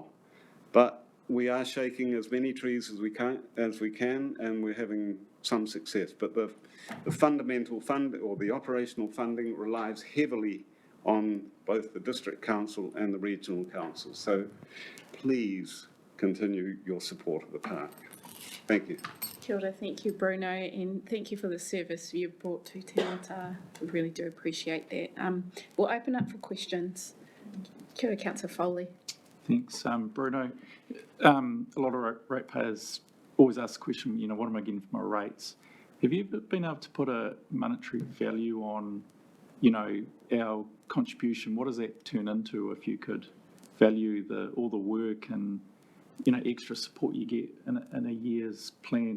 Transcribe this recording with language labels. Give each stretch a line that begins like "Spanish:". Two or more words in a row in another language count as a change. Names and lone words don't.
English: But we are shaking as many trees as we can, and we're having some success. But the fundamental fund, or the operational funding, relies heavily on both the district council and the regional council. So please continue your support of the park. Thank you.
Māori: Kia ora,
English: thank you, Bruno, and thank you for the service you've brought to Te Mata. We really do appreciate that. We'll open up for questions.
Māori: Kia ora,
English: Councillor Foley. Thanks, Bruno. A lot of ratepayers always ask the question, what am I getting for my rates? Have you ever been able to put a monetary value on, our contribution? What does that turn into if you could value all the work and, extra support you get in a year's plan?